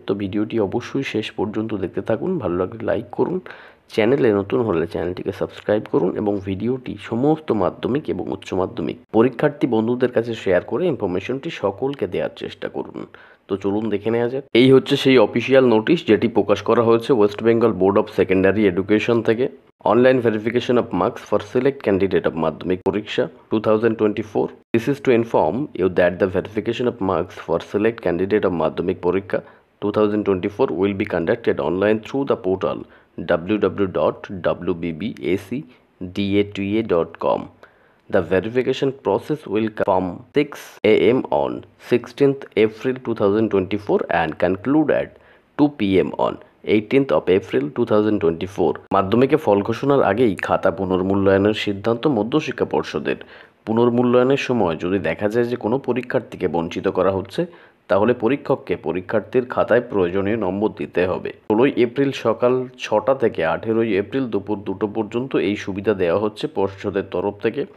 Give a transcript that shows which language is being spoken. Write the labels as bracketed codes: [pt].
[bn] তো ভিডিওটি অবশ্যই শেষ পর্যন্ত দেখতে থাকুন, ভালো লাগলে লাইক করুন, চ্যানেলে নতুন হলে চ্যানেলটিকে সাবস্ক্রাইব করুন এবং ভিডিওটি সমস্ত মাধ্যমিক এবং উচ্চ মাধ্যমিক পরীক্ষার্থী বন্ধুদের কাছে শেয়ার করে ইনফরমেশনটি সকলকে দেওয়ার চেষ্টা করুন। তো চলুন দেখে নেওয়া যাক। এই হচ্ছে সেই অফিসিয়াল নোটিশ যেটি প্রকাশ করা হয়েছে West Bengal board of secondary education থেকে। [en] Online verification of marks for select candidate of Madhyamik Pariksha 2024. This is to inform you that the verification of marks for select candidate of Madhyamik Pariksha 2024 will be conducted online through the portal www.wbbacdata.com. The verification process will from 6 a.m. on 16th April 2024 and conclude at 2 p.m. on 18th of April 2024. [bn] মাধ্যমিকে ফল ঘোষণার আগেই খাতা পুনর্মূল্যায়নের সিদ্ধান্ত মধ্যশিক্ষা পর্ষদের। পুনর্মূল্যায়নের সময় যদি দেখা যায় যে কোনো পরীক্ষার্থীকে বঞ্চিত করা হচ্ছে, তাহলে পরীক্ষককে পরীক্ষার্থীর খাতায় প্রয়োজনীয় নম্বর দিতে হবে। 16 এপ্রিল সকাল 6টা থেকে 18 এপ্রিল দুপুর 2টো পর্যন্ত এই সুবিধা দেওয়া হচ্ছে পর্ষদের তরফ থেকে।